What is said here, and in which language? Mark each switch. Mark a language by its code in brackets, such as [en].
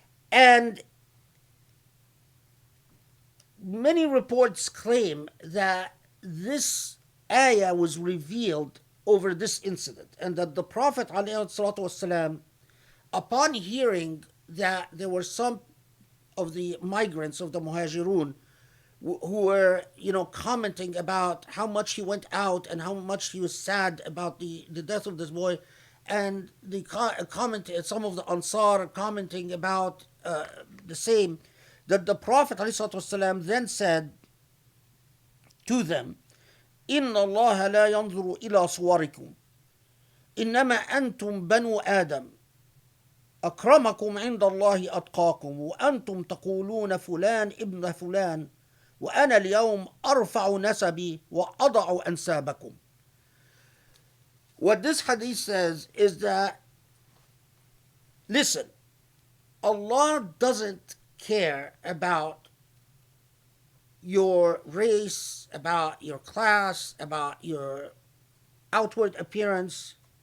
[en] And many reports claim that this ayah was revealed over this incident, and that the Prophet ﷺ, upon hearing that there were some of the migrants of the Muhajirun who were, commenting about how much he went out and how much he was sad about the death of this boy. And some of the Ansar commenting about the same, that the Prophet ﷺ then said to them, [ar] إن الله لا ينظر إلى صوركم إنما أنتم بنو آدم أكرمكم عند الله أتقاكم وأنتم تقولون فلان ابن فلان وأنا اليوم أرفع نسبي وأضع أنسابكم. [en] What this hadith says is that, listen, Allah doesn't care about your race, about your class, about your outward appearance.